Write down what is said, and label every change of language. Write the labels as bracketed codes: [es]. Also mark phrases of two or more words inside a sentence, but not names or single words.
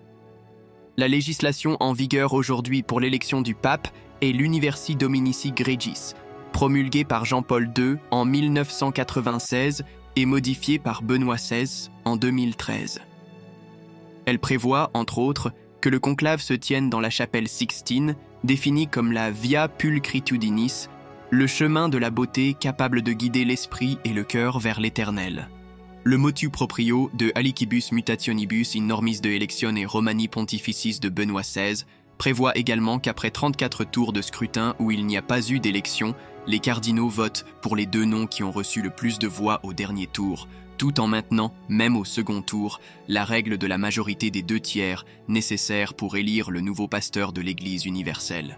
[fr] La législation en vigueur aujourd'hui pour l'élection du pape est l'Universi Dominici Gregis, promulguée par Jean-Paul II en 1996 et modifiée par Benoît XVI en 2013. Elle prévoit, entre autres, que le conclave se tienne dans la chapelle Sixtine, définie comme la [la] Via Pulchritudinis, [fr] le chemin de la beauté capable de guider l'esprit et le cœur vers l'éternel. Le [la] motu proprio [fr] de Alicibus Mutationibus in Normis de Electione Romani Pontificis de Benoît XVI prévoit également qu'après 34 tours de scrutin où il n'y a pas eu d'élection, Les cardinaux votent pour les 2 noms qui ont reçu le plus de voix au dernier tour, tout en maintenant, même au second tour, la règle de la majorité des 2/3 nécessaire pour élire le nouveau pasteur de l'Église universelle.